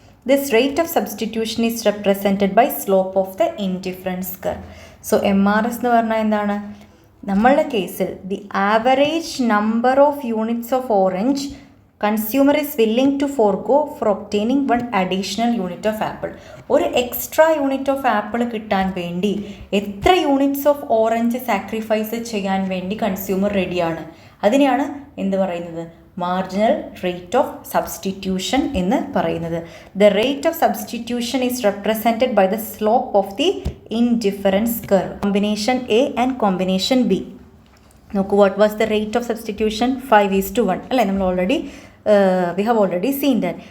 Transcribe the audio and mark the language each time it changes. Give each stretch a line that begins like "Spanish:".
English: This rate of substitution is represented by slope of the indifference curve.
Malayalam: So MRS എന്ന് പറഞ്ഞാൽ എന്താണ്? നമ്മളുടെ കേസിൽ
English: the average number of units of orange consumer is willing to forego for obtaining one additional unit of apple.
Malayalam: ഒരു extra unit of apple കിട്ടാൻ വേണ്ടി എത്ര units of orange sacrifice ചെയ്യാൻ വേണ്ടി കൺസ്യൂമർ റെഡിയാണ്. അതിനെയാണ് എന്ത് പറയുന്നത്? മാർജിനൽ റേറ്റ് ഓഫ് സബ്സ്റ്റിറ്റ്യൂഷൻ എന്ന് പറയുന്നത്.
English: The rate of substitution is represented by the slope of the indifference curve. Combination A and combination B. നോക്കൂ, what was the rate of substitution?
Malayalam: 5:1 അല്ലേ? നമ്മൾ already
English: we have already seen that.